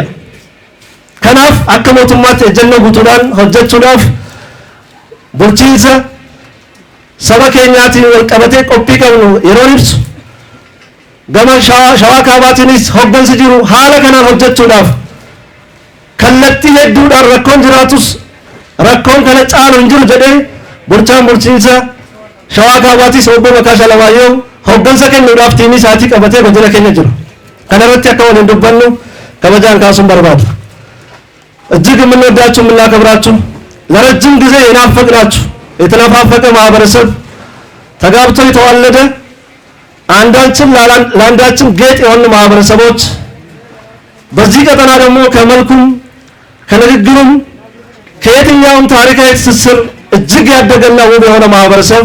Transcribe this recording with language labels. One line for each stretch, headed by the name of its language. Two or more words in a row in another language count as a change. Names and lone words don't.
Oromo: Kanaaf akka mootummaatti ejjennoo guutuudhaan hojjechuudhaaf bulchiinsa saba keenyaatiin wal qabatee qophii qabnu yeroo ibsu gama shawaa kaabaatiinis hoggansi jiru haala kanaan hojjechuudhaaf kallattii hedduudhaan rakkoon jiraatus rakkoon kana caalu hin jiru jedhee bulchaan bulchiinsa shawaa kaabaatiis obbo Makaasha Alamaayyoo hoggansa kennuudhaaf tiimii isaatii qabatee godina keenya jiru. Kana irratti akka waliin dubbannu kabajaan kaasuun barbaada.
Amharic: እጅግ የምንወዳችሁ የምናከብራችሁ ለረጅም ጊዜ የናፈቅናችሁ የተነፋፈቀ ማህበረሰብ ተጋብቶ የተዋለደ አንዳችን ለአንዳችን ጌጥ የሆኑ ማህበረሰቦች በዚህ ቀጠና ደግሞ ከመልኩም ከንግግሩም ከየትኛውም ታሪካዊ ትስስር እጅግ ያደገና ውብ የሆነ ማህበረሰብ